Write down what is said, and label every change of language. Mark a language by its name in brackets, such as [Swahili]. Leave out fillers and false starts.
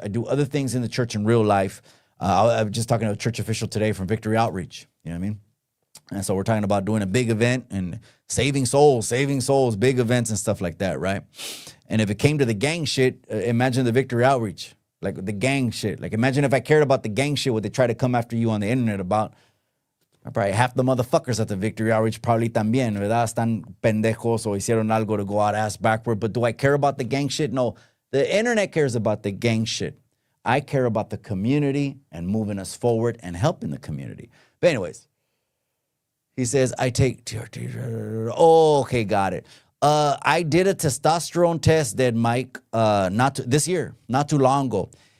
[English] I do other things in the church in real life. I was just talking to a church official today from Victory Outreach. You know what I mean? And so we're talking about doing a big event and saving souls, big events and stuff like that, right? And if it came to the gang shit, imagine the Victory Outreach, like the gang shit. Like imagine if I cared about the gang shit, what they try to come after you on the internet about. Probably half the motherfuckers at the Victory Outreach probably [Spanish] también, ¿verdad? Están pendejos o hicieron algo [English] to go out ass backward. But do I care about the gang shit? No. The internet cares about the gang shit. I care about the community and moving us forward and helping the community. But anyways, he says, I take... Oh, okay, got it. I did a testosterone test, Dead Mike, this year, not too long ago.